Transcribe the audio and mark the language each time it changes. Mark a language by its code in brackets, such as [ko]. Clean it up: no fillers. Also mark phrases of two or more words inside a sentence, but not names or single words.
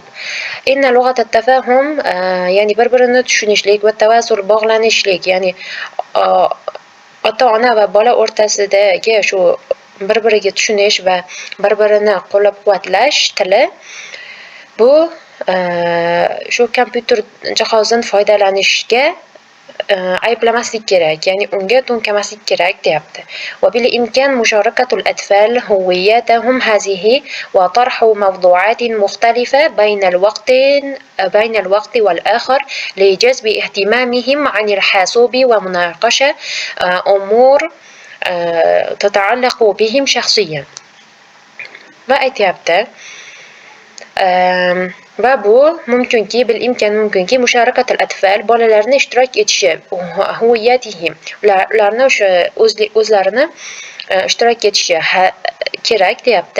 [ar] إن لغة التفاهم [uz] ya'ni bir-birini tushunishlik va tawasul bog'lanishlik, ya'ni ota-ona va bola o'rtasidagi shu bir-biriga tushunish va bir-birini qo'llab-quvvatlash tili bu shu kompyuter jihozidan foydalanishga ayblamaslik kerak, ya'ni unga to'nkamaslik kerak deyapti. [ar] وبالإمكان مشاركة الأطفال هوياتهم هذه وطرح موضوعات مختلفة بين الوقت والآخر لجذب اهتمامهم عن الحاسوب ومناقشة أمور تتعلق بهم شخصيا. [uz] va aytyapti va bu mumkinki [ar] مشاركة الأطفال [uz] bolalarni ishtirok etishi huviyatihim ularni o'sha o'zlarini ishtirok etishi kerak deyapti.